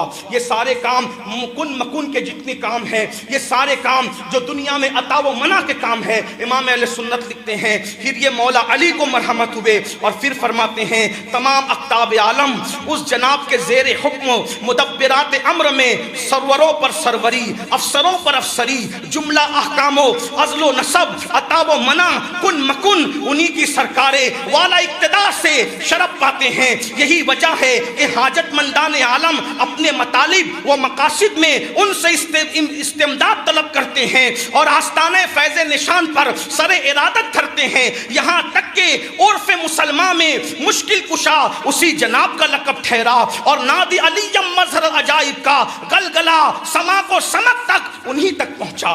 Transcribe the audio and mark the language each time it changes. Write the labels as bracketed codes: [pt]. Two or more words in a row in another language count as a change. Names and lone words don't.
[ur] یہ سارے کام مکن کے جتنے کام ہیں، یہ سارے کام جو دنیا میں عطا و منع کے کام ہیں، امام اہل سنت لکھتے ہیں پھر یہ مولا علی کو مرحمت ہوئے، اور پھر فرماتے ہیں تمام اقطاب عالم اس جناب کے زیر حکم مدبرات امر میں سروروں پر سروری، افسروں پر افسری، جملہ احکام و عزل و نصب، عطا و منع، کن مکن انہی کی سرکارے والا اقتدار سے شرف پاتے ہیں۔ یہی وجہ ہے کہ حاجت مندان عالم اپنے مطالب و مقاصد میں ان سے استمداد طلب کرتے ہیں اور آستانہ فیض نشان پر سر ارادت دھرتے ہیں، یہاں تک کہ عرف مسلمان میں مشکل کشا اسی جناب کا لقب ٹھہرا، اور [ar] نادی علی مظہر عجائب [ur] کا گلگلا سما کو سمت تک انہی تک پہنچا۔